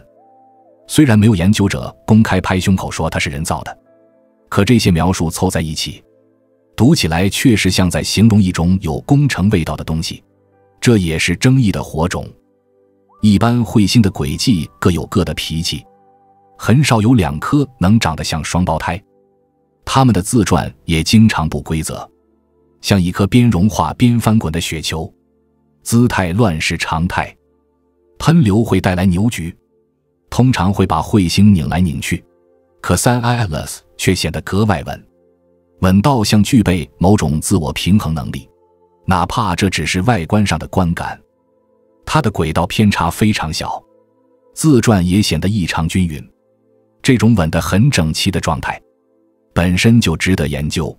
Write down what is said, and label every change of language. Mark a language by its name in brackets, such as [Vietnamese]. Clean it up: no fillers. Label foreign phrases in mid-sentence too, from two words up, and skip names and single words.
[Chinese] 雖然沒有研究者公開拍胸口說它是人造的，可這些描述湊在一起， 讀起來確實像在形容一種有工程味道的東西，這也是爭議的火種。一般彗星的軌跡各有各的脾氣，很少有2顆能長得像雙胞胎。它們的自轉也經常不規則，像一顆邊融化邊翻滾的雪球，姿態亂是常態。噴流會帶來扭矩，通常會把彗星擰來擰去，可 3I-Atlas 卻顯得格外穩到像具備某種自我平衡能力，哪怕這只是外觀上的觀感。它的軌道偏差非常小，自轉也顯得異常均勻。這種穩得很整齊的狀態本身就值得研究。